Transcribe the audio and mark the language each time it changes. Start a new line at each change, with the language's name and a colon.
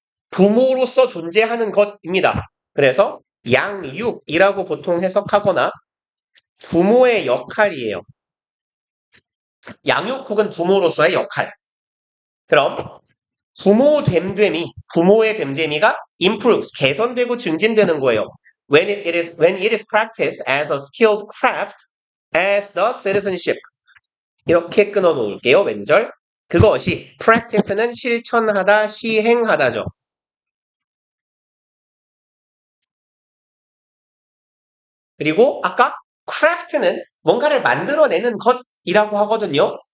Korean: 부모로서 존재하는 것입니다. 그래서 양육이라고 보통 해석하거나 부모의 역할이에요. 양육 혹은 부모로서의 역할. 그럼 부모의 됨됨이가 improves, 개선되고 증진되는 거예요.
English: When it is practiced as a skilled craft, as the citizenship.
Korean: 이렇게 끊어 놓을게요, 왼절. 그것이 practice는 실천하다, 시행하다죠. 그리고 아까 craft는 뭔가를 만들어내는 것이라고 하거든요.